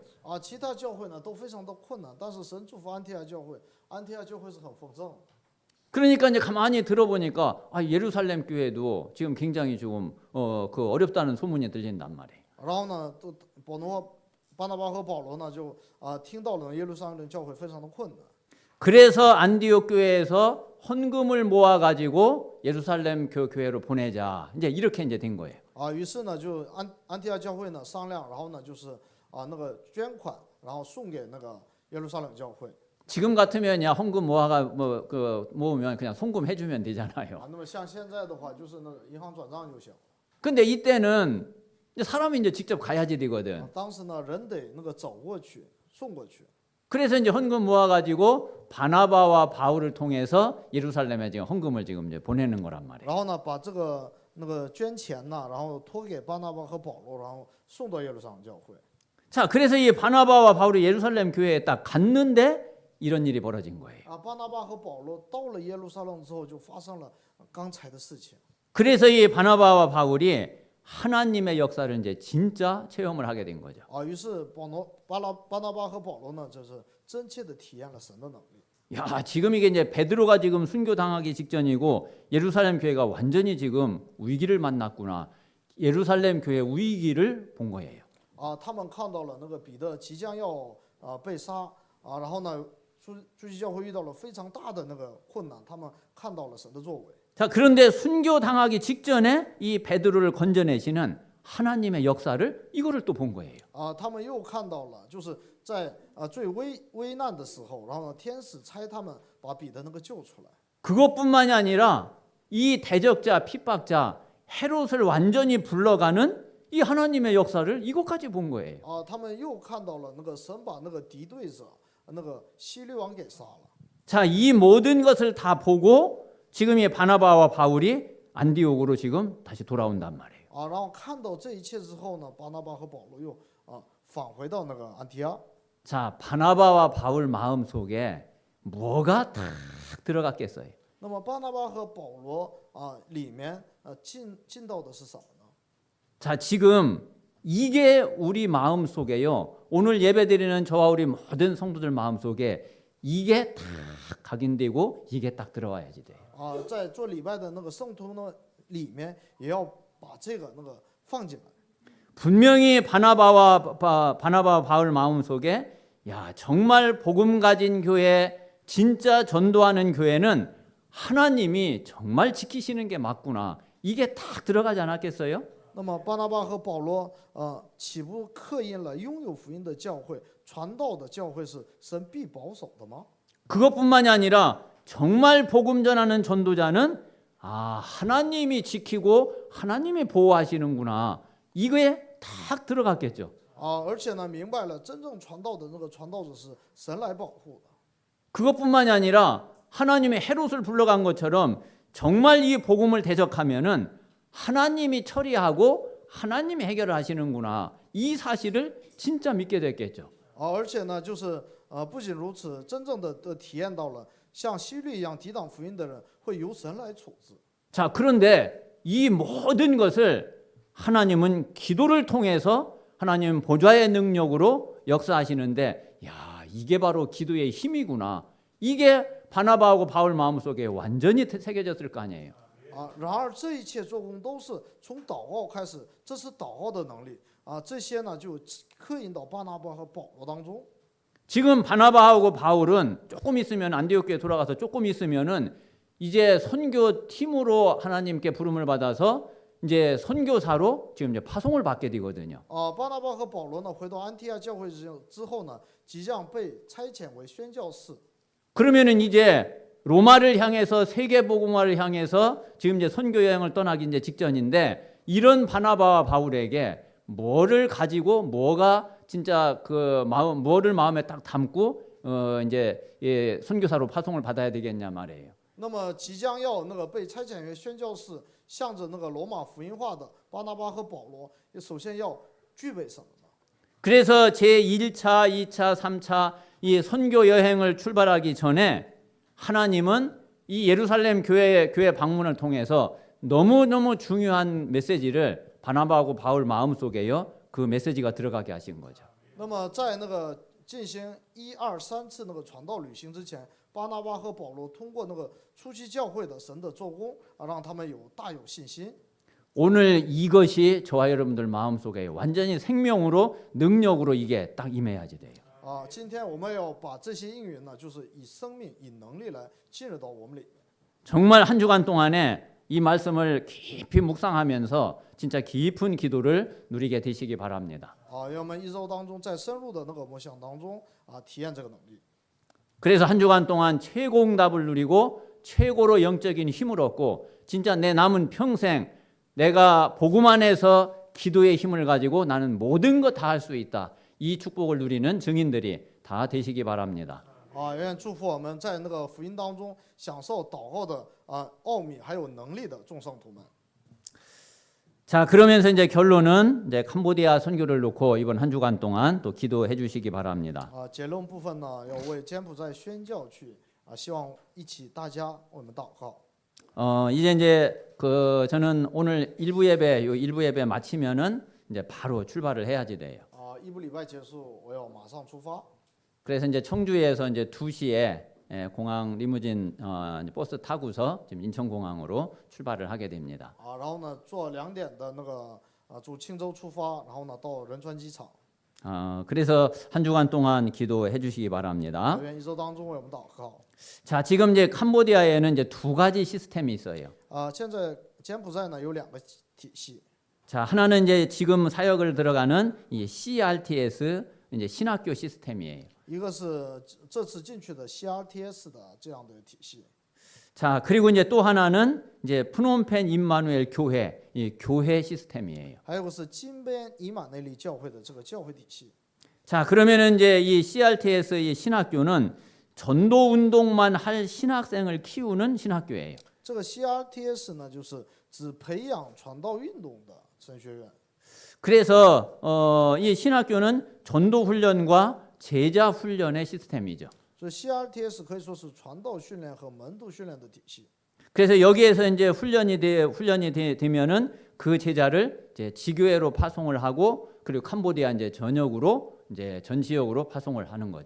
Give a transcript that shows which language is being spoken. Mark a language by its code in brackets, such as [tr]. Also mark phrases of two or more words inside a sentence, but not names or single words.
[zh] 其他教会呢都非常的困难，但是神祝福安提阿教会，安提阿教会是很丰盛。 [ko] 그러니까 이제 가만히 들어보니까 예루살렘 교회도 지금 굉장히 조금 그 어렵다는 소문이 들린단 말이에요. [zh] 然后呢，巴拿巴和保罗呢就听到了耶路撒冷教会非常的困难。 [ko] 그래서 안디옥 교회에서 헌금을 모아 가지고 예루살렘 교회로 보내자. 이제 이렇게 이제 된 거예요. [zh] 于是呢就安提阿教会呢商量，然后呢就是那个捐款，然后送给那个耶路撒冷教会。 [ko] 지금 같으면 야 헌금 모아가 모으면 그냥 송금해 주면 되잖아요. [zh] 那么像现在的话，就是那个银行转账就行。 [ko] 근데 이때는 이제 사람이 이제 직접 가야지 되거든. [zh] 当时呢人得那个走过去送过去。 [ko] 그래서 이제 헌금 모아 가지고 바나바와 바울을 통해서 예루살렘에 지금 헌금을 지금 이제 보내는 거란 말이에요. [zh] 然后呢把这个那个捐钱呢，然后托给巴拿巴和保罗，然后送到耶路撒冷教会。 [ko] 자, 그래서 이 바나바와 바울이 예루살렘 교회에 딱 갔는데 이런 일이 벌어진 거예요. [zh] 巴拿巴和保罗到了耶路撒冷之后，就发生了刚才的事情。 [ko] 그래서 이 바나바와 바울이 하나님의 역사를 이제 진짜 체험을 하게 된 거죠. [zh] 于是巴拿巴和保罗呢，就是真切的体验了神的能力。 [ko] 야, 지금 이게 이제 베드로가 지금 순교 당하기 직전이고 예루살렘 교회가 완전히 지금 위기를 만났구나. 예루살렘 교회 위기를 본 거예요. [zh] 他们看到了那个彼得即将要被杀然后呢，初期教会遇到了非常大的那个困难，他们看到了神的作为。 [ko] 자, 그런데 순교 당하기 직전에 이 베드로를 건져내시는 하나님의 역사를 이거를 또 본 거예요. [zh] 他们又看到了，就是在最危难的时候，然后呢，天使差他们把彼得那个救出来。 [ko] 그것뿐만이 아니라 이 대적자, 핍박자 헤롯을 완전히 불러가는 이 하나님의 역사를 이것까지 본 거예요. [zh] 他们又看到了那个神把那个敌对者那个希律王给杀了。 [ko] 자, 이 모든 것을 다 보고 지금 이 바나바와 바울이 안디옥으로 지금 다시 돌아온단 말이에요. [zh] 然后看到这一切之后呢，巴拿巴和保罗又返回到那个安提阿。 [ko] 자, 바나바와 바울 마음 속에 뭐가 탁 들어갔겠어요? [zh] 那么巴拿巴和保罗里面进到的是什么呢？ [ko] 자, 지금 이게 우리 마음 속에요. 오늘 예배드리는 저와 우리 모든 성도들 마음 속에 이게 딱 각인되고 이게 딱 들어와야지 돼요. [zh] 在做礼拜的那个圣徒呢里面，也要把这个那个放进来。 [ko] 분명히 바나바와 바울 마음 속에 야, 정말 복음 가진 교회, 진짜 전도하는 교회는 하나님이 정말 지키시는 게 맞구나. 이게 딱 들어가지 않았겠어요? [zh] 那么巴拿巴和保罗岂不刻印了拥有福音的教会、传道的教会是神必保守的吗？ [ko] 그것뿐만이 아니라 정말 복음 전하는 전도자는 하나님이 지키고 하나님이 보호하시는구나. 이거에 딱 들어갔겠죠. [zh] 而且呢，明白了真正传道的那个传道者是神来保护的。 [ko] 그것뿐만이 아니라 하나님의 헤롯을 불러간 것처럼 정말 이 복음을 대적하면은 하나님이 처리하고 하나님이 해결을 하시는구나. 이 사실을 진짜 믿게 됐겠죠. [zh] 而且呢，就是不仅如此，真正的体验到了像希律一样抵挡福音的人会由神来处置。 [ko] 자, 그런데 이 모든 것을 하나님은 기도를 통해서 하나님 보좌의 능력으로 역사하시는데 야, 이게 바로 기도의 힘이구나. 이게 바나바하고 바울 마음속에 완전히 새겨졌을 거 아니에요. [zh] 啊，然而这一切做工都是从祷告开始，这是祷告的能力啊。这些呢就刻印到巴拿巴和保罗当中。 [ko] 지금 바나바하고 바울은 조금 있으면 안디옥에 돌아가서 조금 있으면은 이제 선교팀으로 하나님께 부름을 받아서 이제 선교사로 지금 이제 파송을 받게 되거든요. [zh] 巴拿巴和保罗呢回到安提亚教会之后呢，即将被差遣为宣教士。 [ko] 그러면은 이제 로마를 향해서 세계 복음화를 향해서 지금 이제 선교 여행을 떠나기 이제 직전인데 이런 바나바와 바울에게 뭐를 가지고 뭐가 진짜 그 마음 뭐를 마음에 딱 담고 이제 예, 선교사로 파송을 받아야 되겠냐 말이에요. [zh] 那么即将要那个被差遣为宣教士，向着那个罗马福音化的巴拿巴和保罗，也首先要具备什么呢？ [ko] 그래서 제 1차, 2차, 3차 이 선교 여행을 출발하기 전에 하나님은 이 예루살렘 교회 방문을 통해서 너무너무 중요한 메시지를 바나바하고 바울 마음속에요. 그 메시지가 들어가게 하신 거죠. [zh] 那么在那个进行1、2、3次那个传道旅行之前，巴拿巴和保罗通过那个初期教会的神的做工啊，让他们大有信心。 [ko] 오늘 이것이 저와 여러분들 마음속에 완전히 생명으로 능력으로 이게 딱 임해야지 돼요. [zh] 啊，今天我们要把这些应允呢，就是以生命、以能力来进入到我们里面。 [ko] 정말 한 주간 동안에 이 말씀을 깊이 묵상하면서 진짜 깊은 기도를 누리게 되시기 바랍니다. [zh] 啊，让我们一周当中在深入的那个默想当中啊，体验这个能力。 [ko] 그래서 한 주간 동안 최고 응답을 누리고 최고로 영적인 힘을 얻고 진짜 내 남은 평생 내가 복음 안에서 기도의 힘을 가지고 나는 모든 것 다 할 수 있다. 이 축복을 누리는 증인들이 다 되시기 바랍니다. [zh] 啊，愿祝福我们在那个福音当中享受祷告的奥秘还有能力的众圣徒们。 [ko] 자, 그러면서 이제 결론은 이제 캄보디아 선교를 놓고 이번 한 주간 동안 또 기도해 주시기 바랍니다. [zh] 啊，结论部分呢，要为柬埔寨宣教去啊，希望一起大家为我们祷告。 [ko] 이제 그 저는 오늘 일부 예배 마치면은 이제 바로 출발을 해야지 돼요. [zh] 啊，一部礼拜结束，我要马上出发。 [ko] 그래서 이제 청주에서 이제 2시에 공항 리무진 이제 버스 타고서 지금 인천공항으로 출발을 하게 됩니다. [zh] 啊，然后呢，坐2点的那个从青州出发，然后呢到仁川机场。 [ko] 그래서 한 주간 동안 기도해 주시기 啊 바랍니다. [zh] 愿一周当中为我们祷告。 [ko] 자, 지금 이제 캄보디아에는 이제 2가지 시스템이 있어요. [zh] 啊，现在柬埔寨呢有2个体系。 [ko] 자, 하나는 이제 지금 사역을 들어가는 이 CRTS 이제 신학교 시스템이에요. [zh] 一个是这次进去的 CRTS 的这样的体系。 [ko] 자, 그리고 이제 또 하나는 이제 프놈펜 임마누엘 교회 이 교회 시스템이에요. [zh] 还有个是金边以马内利教会的这个教会体系。 [ko] 자, 그러면은 이제 이 CRTS 이 신학교는 전도 운동만 할 신학생을 키우는 신학교예요. [zh] 这个 CRTS 呢，就是只培养传道运动的神学院。 [ko] 그래서 이 신학교는 전도 훈련과 제자 훈련의 시스템이죠. [zh] 所以 CRTS 可以说是传道训练和门徒训练的体系。 [ko] 그래서 여기에서 이제 훈련이 되면은 그 제자를 이제 지교회로 파송을 하고 그리고 캄보디아 이제 전역으로 이제 전 지역으로 파송을 하는 거죠.